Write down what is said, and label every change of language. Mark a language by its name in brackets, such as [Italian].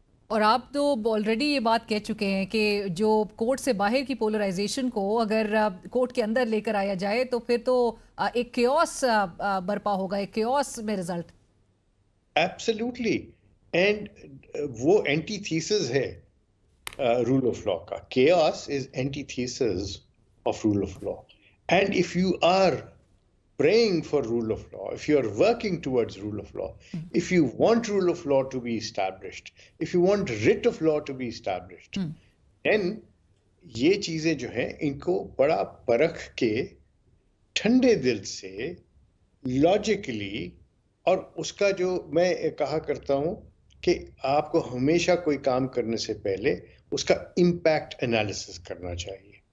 [Urdu] اور آپ تو آلریڈی یہ بات کہہ چکے ہیں کہ جو کورٹ سے باہر کی پولرائزیشن کو اگر کورٹ کے اندر لے کر آیا جائے تو پھر تو ایک کیوس برپا ہوگا, ایک کیوس میں رزلٹ. [English] Absolutely. [Urdu] اینڈ وہ اینٹی تھیسز ہے رول آف لا کا. [English] Chaos is antithesis of rule of law. And if you are praying for rule of law, if you are working towards rule of law, if you want rule of law to be established, if you want writ of law to be established, then [Urdu] یہ چیزیں جو ہیں ان کو بڑا پرکھ کے ٹھنڈے دل سے لاجیکلی، اور اس کا جو میں کہا کرتا ہوں کہ آپ کو ہمیشہ کوئی کام کرنے سے پہلے اس کا امپیکٹ انالیسس کرنا چاہیے.